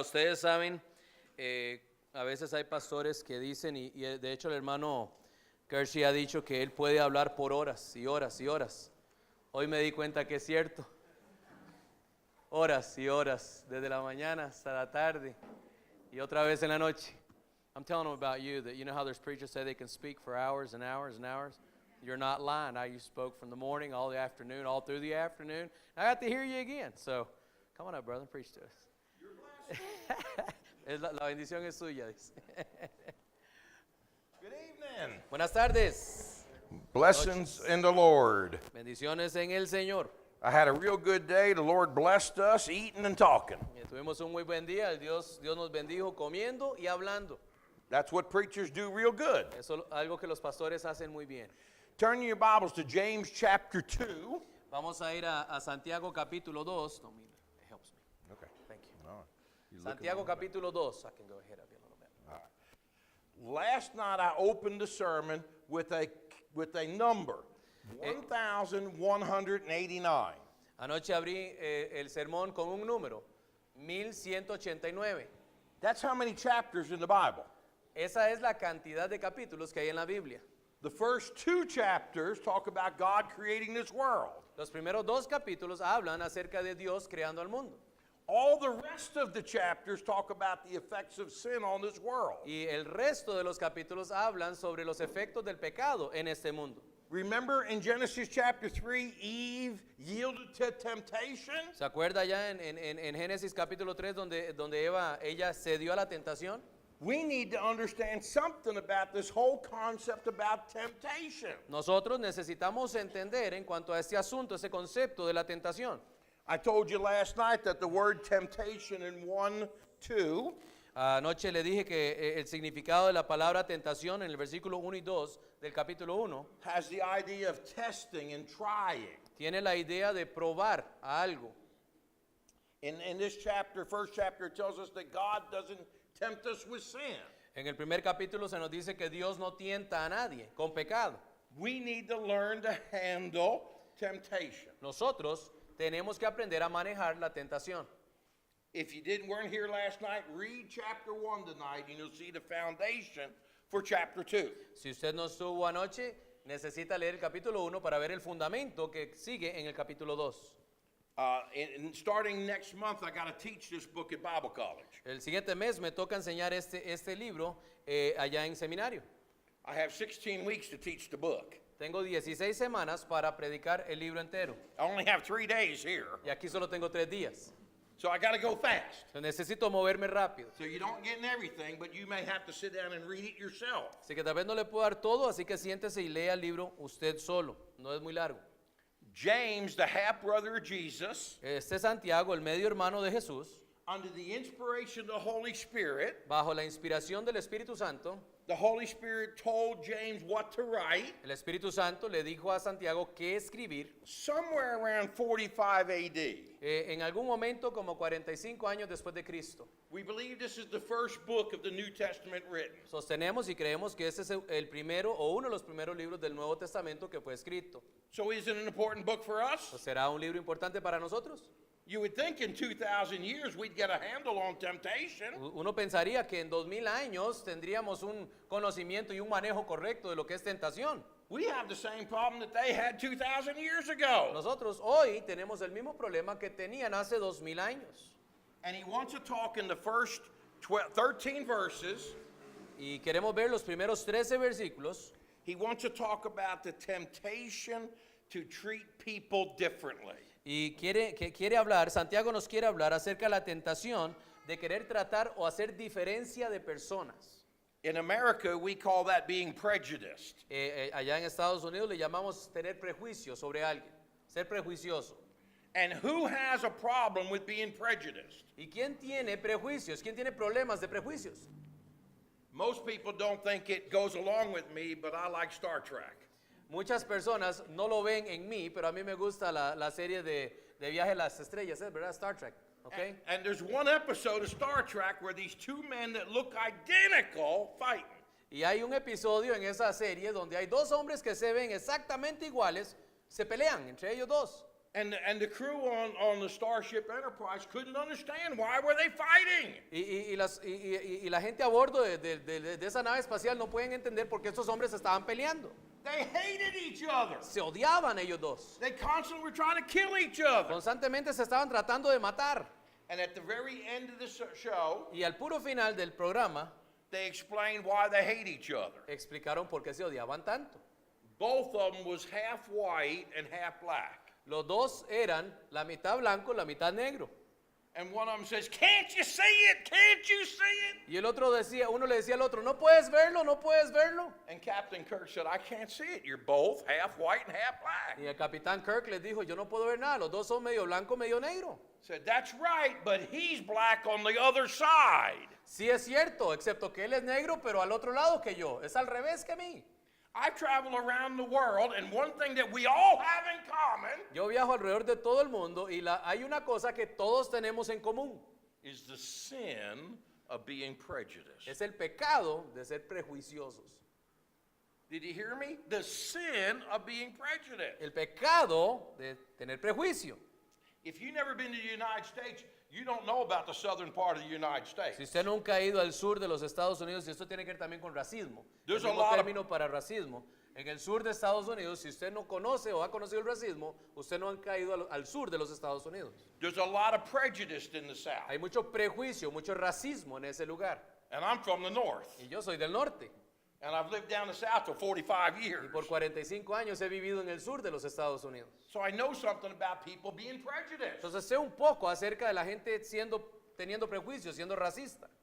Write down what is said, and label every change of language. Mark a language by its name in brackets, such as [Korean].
[Spanish] Ustedes saben, a veces hay pastores que dicen, y de hecho el hermano Kershi ha dicho que él puede hablar por horas y horas y horas. Hoy me di cuenta que es cierto. Horas y horas, desde la mañana hasta la tarde y otra vez en la noche. [English] I'm telling them about you, that you know how there's preachers say they can speak for hours and hours and hours? You're not lying. You spoke from the morning, all the afternoon, all through the afternoon. I got to hear you again. So, come on up, brother, preach to us. You're blessed. [Spanish] La bendición es suya, dice. [English] Good evening. [Spanish] Buenas tardes. [English] Blessings in the Lord. [Spanish] Bendiciones en el Señor. [English] I had a real good day. The Lord blessed us eating and talking. [Spanish] Tuvimos un muy buen día. Dios nos bendijo comiendo y hablando. [English] That's what preachers do real good. [Spanish] Eso es algo que los pastores hacen muy bien. [English] Turn your Bibles to James chapter 2. [Spanish] Vamos a ir a Santiago capítulo 2. No, mira, [English] it helps me. Okay. Thank you. All right. You [Spanish] Santiago [English] looking at [Spanish] capítulo 2. [English] I can go ahead of you a little bit. me? Last night I opened the sermon with a number, 1,189. [Spanish] Anoche abrí el sermón con un número, 1189. [English] That's how many chapters in the Bible. [Spanish] Esa es la cantidad de capítulos que hay en la Biblia. [English] The first two chapters talk about God creating this world. [Spanish] Los primeros dos capítulos hablan acerca de Dios creando el mundo. [English] All the rest of the chapters talk about the effects of sin on this world. [Spanish] Y el resto de los capítulos hablan sobre los efectos del pecado en este mundo. [English] Remember in Genesis chapter 3, Eve yielded to temptation? [Spanish] ¿Se acuerda ya en Génesis capítulo 3 donde ella cedió a la tentación? [English] We need to understand something about this whole concept about temptation. [Spanish] Nosotros necesitamos entender en cuanto a este asunto, ese concepto de la tentación. [English] I told you last night that the word temptation in 1:2 [Spanish] Anoche le dije que el significado de la palabra tentación en el versículo 1 y 2 del capítulo 1 [English] has the idea of testing and trying. [Spanish] tiene la idea de probar a algo. [English] In this chapter, first chapter, it tells us that God doesn't tempt us with sin. [Spanish] En el primer capítulo se nos dice que Dios no tienta a nadie con pecado. [English] We need to learn to handle temptation. [Spanish] Nosotros tenemos que aprender a manejar la tentación. [English] If you weren't here last night, read chapter 1 tonight and you'll see the foundation for chapter 2. [Spanish] Si usted no estuvo anoche, necesita leer el capítulo 1 para ver el fundamento que sigue en el capítulo 2. [English] And starting next month, I got to teach this book at Bible College. [Spanish] El siguiente mes me toca enseñar este libro allá en seminario. [English] I have 16 weeks to teach the book. [Spanish] Tengo 16 semanas para predicar el libro entero. [English] I only have 3 days here, [Spanish] Y aquí solo tengo 3 días. [English] so I got to go fast. [Spanish] Necesito moverme rápido. [English] So you don't get in everything, but you may have to sit down and read it yourself. [Spanish] Así que tal vez no le puedo dar todo, así que siéntese y lea el libro usted solo. No es muy largo. [English] James, the half-brother of Jesus, [Spanish] Este es Santiago, el medio hermano de Jesús, [English] under the inspiration of the Holy Spirit, [Spanish] bajo la inspiración del Espíritu Santo, [English] the Holy Spirit told James what to write. [Spanish] el Espíritu Santo le dijo a Santiago qué escribir. [English] Somewhere around 45 AD. [Spanish] En algún momento, como 45 años después de Cristo. [English] We believe this is the first book of the New Testament written. [Spanish] Sostenemos y creemos que este es el primero o uno de los primeros libros del Nuevo Testamento que fue escrito. [English] So is it an important book for us? [Spanish] ¿Será un libro importante para nosotros? [English] You would think in 2,000 years we'd get a handle on temptation. [Spanish] Uno pensaría que en 2000 años tendríamos un conocimiento y un manejo correcto de lo que es tentación. [English] We have the same problem that they had 2,000 years ago. [Spanish] Nosotros hoy tenemos el mismo problema que tenían hace 2000 años. [English] And he wants to talk in the first 13 verses. [Spanish] Y queremos ver los primeros 13 versículos. [English] He wants to talk about the temptation to treat people differently. [Spanish] Y quiere hablar, Santiago nos quiere hablar acerca de la tentación de querer tratar o hacer diferencia de personas. [English] In America, we call that being prejudiced. [Spanish] Allá en Estados Unidos le llamamos tener prejuicio sobre alguien, ser prejuicioso. [English] And who has a problem with being prejudiced? [Spanish] ¿Y quién tiene prejuicios? ¿Quién tiene problemas de prejuicios? [English] Most people don't think it goes along with me, but I like Star Trek. [Spanish] Muchas personas no lo ven en mí, pero a mí me gusta la serie de Viaje a las Estrellas, ¿verdad? [English] Star Trek. Okay? And there's one episode of Star Trek where these two men that look identical fighting. [Spanish] Y hay un episodio en esa serie donde hay dos hombres que se ven exactamente iguales, se pelean entre ellos dos. [English] And the crew on the Starship Enterprise couldn't understand why were they fighting. [Spanish] Y la gente a bordo de esa nave espacial no pueden entender por qué estos hombres estaban peleando. [English] They hated each other. [Spanish] Se odiaban ellos dos. [English] They constantly were trying to kill each other. [Spanish] Constantemente se estaban tratando de matar. [English] And at the very end of the show, [Spanish] Y al puro final del programa [English] they explained why they hate each other. [Spanish] explicaron por qué se odiaban tanto. [English] Both of them was half white and half black. [Spanish] Los dos eran la mitad blanco, la mitad negro. [English] And one of them says, "Can't you see it? Can't you see it?" [Spanish] Y el otro uno le decía al otro, no puedes verlo, no puedes verlo. [English] And Captain Kirk said, "I can't see it. You're both half white and half black." [Spanish] Y el capitán Kirk les dijo, yo no puedo ver nada, los dos son medio blanco, medio negro. [English] Said, "That's right, but he's black on the other side." [Spanish] Sí es cierto, excepto que él es negro, pero al otro lado que yo, es al revés que mí. [English] I've traveled around the world, and one thing that we all have in common [Spanish] Yo viajo alrededor de todo el mundo y hay una cosa que todos tenemos en común. [English] is the sin of being prejudiced. [Spanish] Es el pecado de ser prejuiciosos. [English] Did you hear me? The sin of being prejudiced. [Spanish] El pecado de tener prejuicio. [English] If you've never been to the United States, you don't know about the southern part of the United States. [Spanish] Si usted nunca ha ido al sur de los Estados Unidos, y esto tiene que ver también con racismo, el [English] There's a [Spanish] mismo [English] lot of- [Spanish] término para racismo, en el sur de Estados Unidos, si usted no conoce o ha conocido el racismo, usted no ha caído al sur de los Estados Unidos. [English] There's a lot of prejudice in the South. [Spanish] Hay mucho prejuicio, mucho racismo en ese lugar. [English] And I'm from the North. [Spanish] Y yo soy del norte, [English] And I've lived down the South for 45 [Spanish] y [English] years. [Spanish] por 45 años he vivido en el sur de los Estados Unidos. [English] So I know something about people being prejudiced. [Spanish] Entonces sé un poco acerca de la gente teniendo prejuicios, siendo racista.